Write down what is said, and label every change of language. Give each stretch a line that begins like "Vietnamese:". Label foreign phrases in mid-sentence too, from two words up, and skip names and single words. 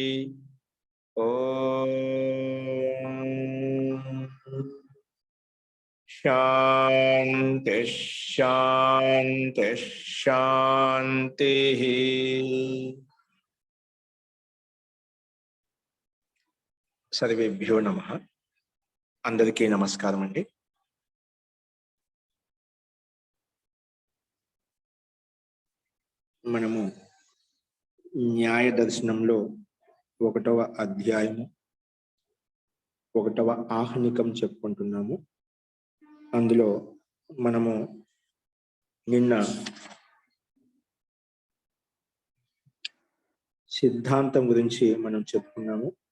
Sanskrit: ओम शांति शांति शांति। सर्वेभ्यो नमः।
Telugu: అందరికీ నమస్కారం అండీ। మనము న్యాయ దర్శనంలో 1వ అధ్యాయము 1వ ఆహ్నికం చెప్పుకుంటున్నాము. అందులో మనము నిన్న సిద్ధాంతం గురించి మనం చెప్పుకున్నాము.